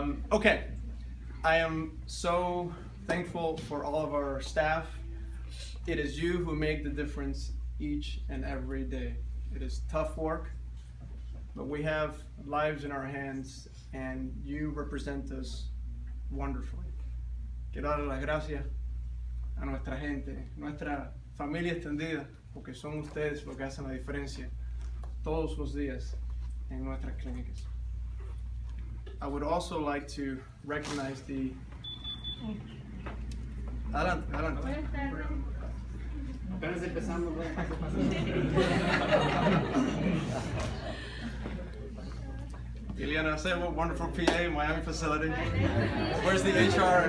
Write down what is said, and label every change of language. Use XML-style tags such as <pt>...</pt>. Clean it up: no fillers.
<en>Okay, I am so thankful for all of our staff. It is you who make the difference each and every day. It is tough work, but we have lives in our hands, and you represent us wonderfully.</en> <es>Quiero darle las gracias a nuestra gente, nuestra familia extendida, porque son ustedes los que hacen la diferencia todos los días en nuestras clínicas.</es> <en>I would also like to recognize the...</en> <es>Adelante, adelante. Apenas empezando,</es> <en>Ileana Sebo, wonderful PA, Miami facility. Where's the HR?</en>